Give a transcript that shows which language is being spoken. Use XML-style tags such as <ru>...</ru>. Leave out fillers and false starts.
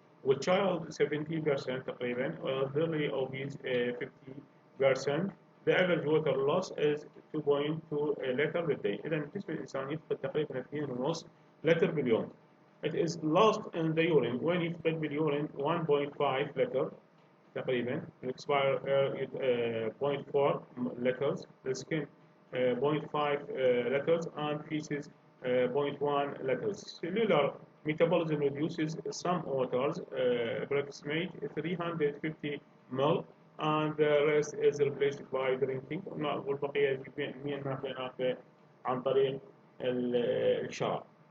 <ar>والتشايلد 70% تقريبا، والذري obese 50%.</ar> <en>The average water loss is 2.2 لتر بالدي.</en> <ar>إذا جسم الإنسان يفقد تقريبا 2.5 لتر باليوم.</ar> <en>It is lost in the urine when</en> <ar>يفقد باليورين 1.5 لتر تقريبا.</ar> <en>expire 0.4 liters. The skin 0.5 liters and feces 0.1 liters. Cellular metabolism reduces some waters, approximate 350 ml, and the rest is replaced by drinking.</en> <ar>والبقية ناخذ عن طريق الشراب.</ar>